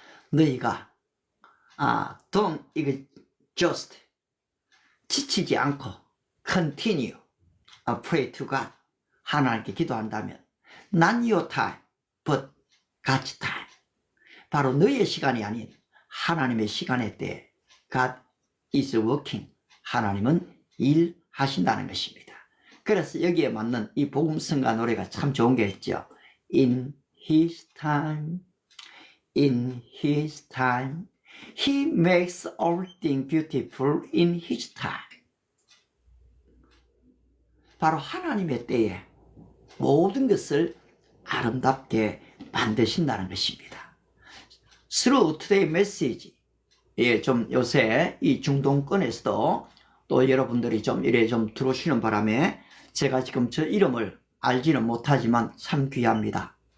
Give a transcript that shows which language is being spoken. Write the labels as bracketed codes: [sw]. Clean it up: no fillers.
[ko] 너희가 [en] don't exhaust, [ko] 지치지 않고 [en] continue pray to God, [ko] 하나님께 기도한다면 [en] not your time but God's time, [ko] 바로 너의 시간이 아닌 하나님의 시간에 때 [en] God is working, [ko] 하나님은 일하신다는 것입니다. 그래서 여기에 맞는 이 복음성가 노래가 참 좋은 게 있죠. [en] In His time, in His time, He makes all things beautiful in His time. [ko] 바로 하나님의 때에 모든 것을 아름답게 만드신다는 것입니다. [en] Through today's message, [ko] 좀 요새 이 중동권에서도 또 여러분들이 좀 이래 좀 들어오시는 바람에 제가 지금 저 이름을 알지는 못하지만 참 귀합니다.